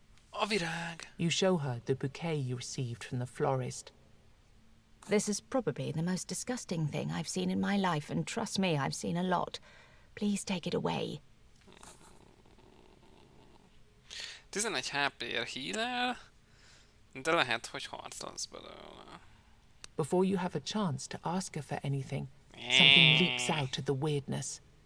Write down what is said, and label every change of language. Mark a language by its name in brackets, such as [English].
[Hungarian] A virág! [English] You show her the bouquet you received from the florist. This is probably the most disgusting thing I've seen in my life, and trust me, I've seen a lot. Please take it away. [Hungarian] 11 HP-ért heal-el, de lehet, hogy harc lesz belőle. [English] Before you have a chance to ask her for anything, something leaps out of the weirdness.